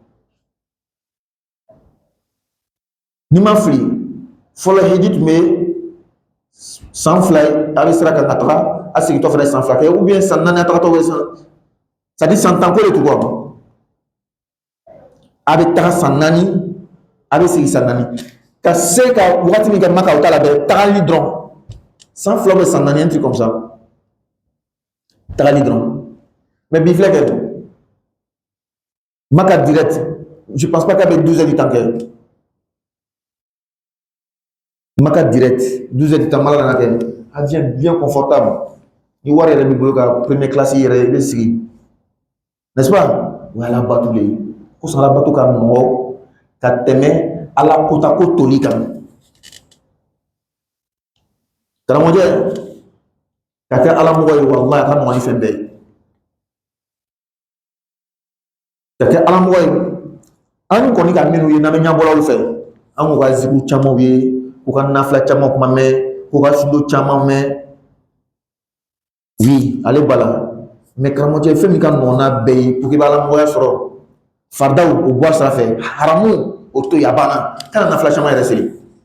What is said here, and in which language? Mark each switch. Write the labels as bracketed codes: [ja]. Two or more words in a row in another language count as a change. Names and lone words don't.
[bm] ni ma fili fɔlɔ heji tun bɛ san 2 ye a bɛ sira kan ka taga a segintɔ fana san 2 kɛ [fr] ou bien [bm] san 4 a tagatɔ bɛ san [fr] c'est à dire [bm] san 10 ko de tun kɔ a bɛ taga san 4 a bɛ segin san 4 ka se ka wagati min kɛ Maka o t'a la bɛ tagali dɔrɔn san 2 bɛ san 4 [fr] un truc comme ça [bm] tagali dɔrɔn mais bi filɛ kɛ Maka [fr] direct je pense pas qu'elle ait 12 heures du temps [bm] kɛ Maka [fr] direct 12 heures du temps [bm] mala na kɛ [fr] avion bien confortable [bm] ni wari yɛrɛ b'i bolo ka [fr] première classe [bm] yɛrɛ i bɛ sigi [fr] n'est-ce pas [bm] o y'ala bato le ye kosɔn ala bato ka nɔgɔ ka tɛmɛ ala kota ko toli kan karamɔgɔ ka kɛ ala mɔgɔ ye wallahi a ka nɔgɔ ni fɛn bɛɛ ye ka kɛ ala mɔgɔ ye an kɔni ka minnu ye n'an bɛ ɲɛbɔlaw fɛ an k'u ka zikiru camanw ye k'u ka nafila caman kuma mɛn k'u ka sudo caman mɛn oui ale bala mais karamɔgɔ fɛn min ka nɔgɔn n'a bɛɛ ye [fr] pour que [bm] i b'a ala mɔgɔya sɔrɔ fardaw o bɔ sira fɛ haramu o to yen a banna kana nafila caman yɛrɛ seli